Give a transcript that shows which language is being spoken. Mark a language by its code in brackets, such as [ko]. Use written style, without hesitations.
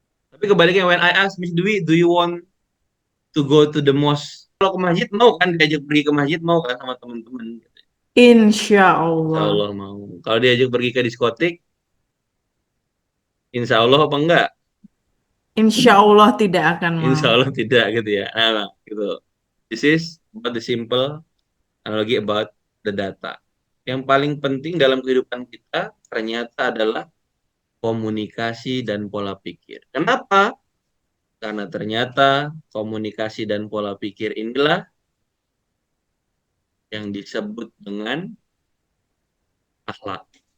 [id] Tapi kebaliknya, [en] when I ask Miss Dwi, do you want to go to the mosque? [id] Kalau ke masjid mau kan, diajak pergi ke masjid mau kan sama teman-teman. Insya Insya Allah. Allah mau. Kalau diajak pergi ke diskotik, insya Allah apa enggak? Insya Allah tidak akan mau. Insya Allah tidak gitu ya. Nah, gitu. [en] This is about the simple analogy about the data. [id] Yang paling penting dalam kehidupan kita ternyata adalah komunikasi dan pola pikir. Kenapa? Karena ternyata komunikasi dan pola pikir inilah yang disebut dengan akhlak.